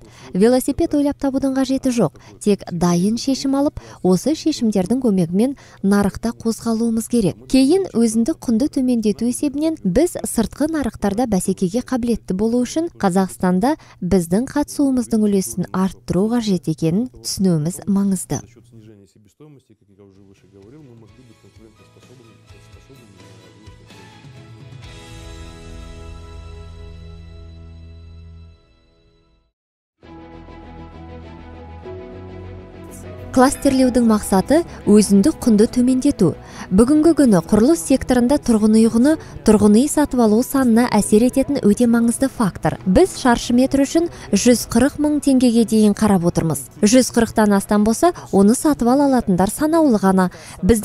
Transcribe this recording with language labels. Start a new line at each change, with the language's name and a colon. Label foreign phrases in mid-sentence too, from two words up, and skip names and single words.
Kazakh: Велосипед ойлап табудың қажеті жоқ. Тек дайын шешім алып, осы шешімдердің көмегімен нарықта қозғалуымыз керек. Кейін өзіндік құнды төмендету есебінен біз сыртқы нарықтарда бәсекеге қабілетті болу үшін Қазақстанда біздің қатысуымыздың үлесін арттыру қажет екенін түсінуіміз маңызды.
Russian: За счет снижения себестоимости, как я уже выше говорил, мы могли быть конкурентоспособными на внешних рынках.
Kazakh: Кластерлеудің мақсаты өзіндік құнды төмендету. Бүгінгі күні құрылыс секторында тұрғын үй сатып алу санына әсер ететін өте маңызды фактор. Біз шаршы метр үшін 140 мың теңгеге дейін қарап отырмыз. 140-тан астам болса, оны сатып алатындар санаулы ғана.